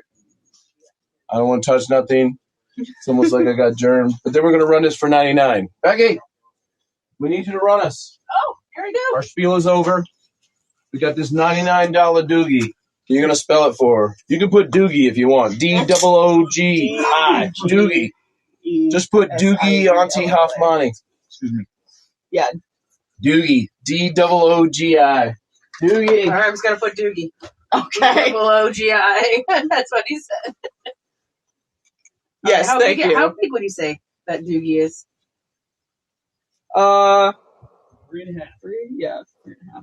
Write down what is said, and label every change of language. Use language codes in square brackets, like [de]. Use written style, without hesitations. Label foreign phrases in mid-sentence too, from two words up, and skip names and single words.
[en] I don't want to touch nothing. It's almost like I got germs. But then we're going to run this for $99. Becky, we need you to run us. Oh, here we go. Our spiel is over. We got this $99 Doogie. You're going to spell it for her. You can put Doogie if you want. D-O-O-G-I. Doogie. Just put Doogie Auntie Hoffmani. Excuse me. Yeah. Doogie. D-O-O-G-I. Doogie. All right, I'm just going to put Doogie. Okay. O-G-I. That's what he said. Yes, how thank big, you. How big would you say that Doogie is? 3.5. 3? Yeah, 3.5.